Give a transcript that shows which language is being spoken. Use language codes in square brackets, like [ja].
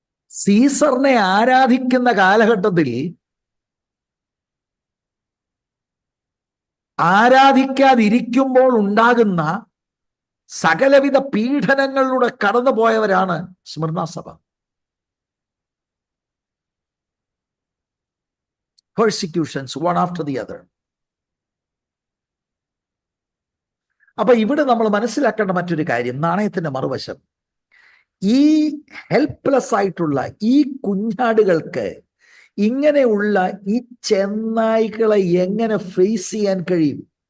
[ml] സീസറിനെ ആരാധിക്കുന്ന കാലഘട്ടത്തിൽ ആരാധിക്കാതിരിക്കുമ്പോൾ ഉണ്ടാകുന്ന സകലവിധ പീഡനങ്ങളിലൂടെ കടന്നുപോയവരാണ് സ്മിർന സഭ. [en] Persecutions one after the other. [ml] അപ്പൊ ഇവിടെ നമ്മൾ മനസ്സിലാക്കേണ്ട മറ്റൊരു കാര്യം, നാണയത്തിന്റെ മറുവശം, ഈ ഹെൽപ്ലെസ് ആയിട്ടുള്ള ഈ കുഞ്ഞാടുകൾക്ക് ഇങ്ങനെയുള്ള ഈ ചെന്നായ്ക്കളെ എങ്ങനെ ഫേസ് ചെയ്യാൻ കഴിയും?